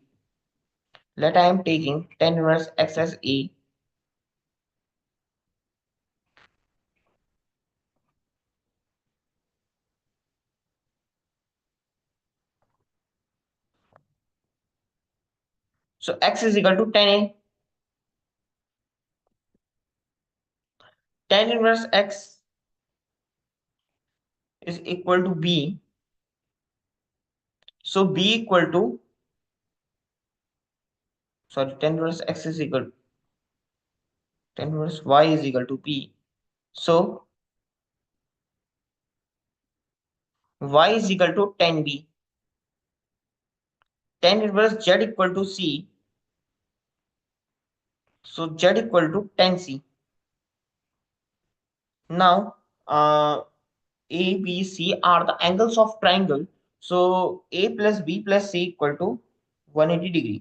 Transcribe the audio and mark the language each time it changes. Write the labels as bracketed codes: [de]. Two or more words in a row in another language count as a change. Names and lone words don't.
[en] Let I am taking tan inverse x as a. So x is equal to tan a. Tan inverse x is equal to b. So b equal to, sorry, tan inverse x is equal, tan inverse y is equal to b. So y is equal to tan b. Tan inverse z equal to c. So z equal to tan c. Now a, b, c are the angles of triangle. So a plus b plus c equal to 180 degree.